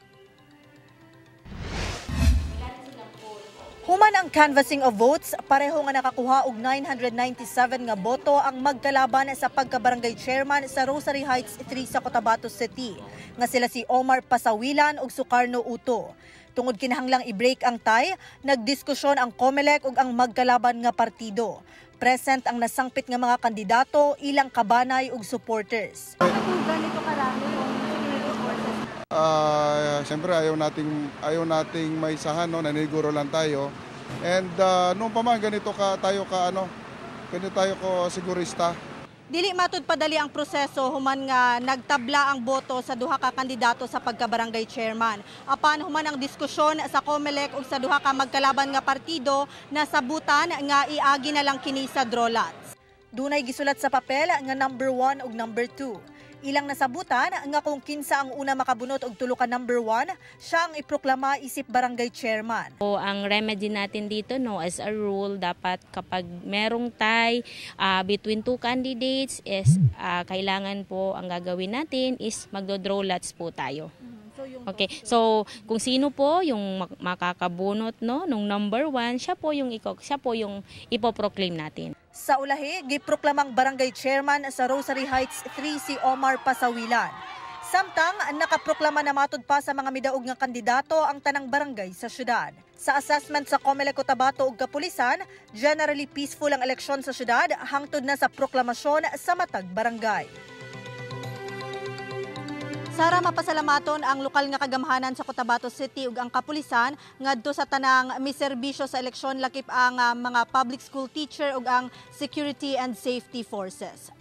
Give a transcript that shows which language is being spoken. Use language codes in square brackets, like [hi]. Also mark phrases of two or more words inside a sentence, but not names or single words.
[ceb] Human ang [en] canvassing of votes, [ceb] pareho nga nakakuha og 997 nga boto ang magkalaban sa pagka-barangay chairman sa Rosary Heights 3 sa Cotabato City, nga sila si Omar Pasawilan ug Sukarno Uto. Tungod kinahanglang i-break ang tie, nagdiskusyon ang COMELEC ug ang magkalaban nga partido. Present ang nasangpit nga mga kandidato, ilang kabanay ug supporters. [tl] Bakit kung ganito karami yung security forces? Siyempre ayaw nating maisahan, no, naniguro lang tayo. And noon pa man ganito tayo sigurista. [ceb] Dili matud padali ang proseso human nga nagtabla ang boto sa duha ka kandidato sa pagka-barangay chairman. Apan human ang diskusyon sa COMELEC ug sa duha ka magkalaban nga partido, nasabutan nga iagi na lang kini sa [en] draw lots. [ceb] Dunay gisulat sa papel nga number 1 ug number 2. Ilang nasabutan nga kung kinsa ang una makabunot og tulo ka number 1, siya ang iproklama isip barangay chairman. [tl] So, ang remedy natin dito, [en] no, as a rule, [tl] dapat kapag merong [en] tie between two candidates, [tl] is kailangan po ang gagawin natin is magdo-draw lots po tayo. Okay. So, kung sino po yung makakabunot, no, nung number 1, siya po yung ipoproclaim natin. [ceb] Sa ulahi, giproklamang barangay chairman sa Rosary Heights 3 si Omar Pasawilan. Samtang nakaproklama na matud pa sa mga midaog nga kandidato ang tanang barangay sa syudad. Sa assessment sa COMELEC Cotabato ug kapulisan, [en] generally peaceful [ceb] ang eleksyon sa syudad hangtod na sa proklamasyon sa matag barangay. Sara, mapasalamaton ang lokal nga kagamhanan sa Cotabato City ug ang kapulisan ngadto sa tanang miserbisyo sa eleksyon lakip ang mga [en] public school teacher [ceb] ug ang [en] security and safety forces.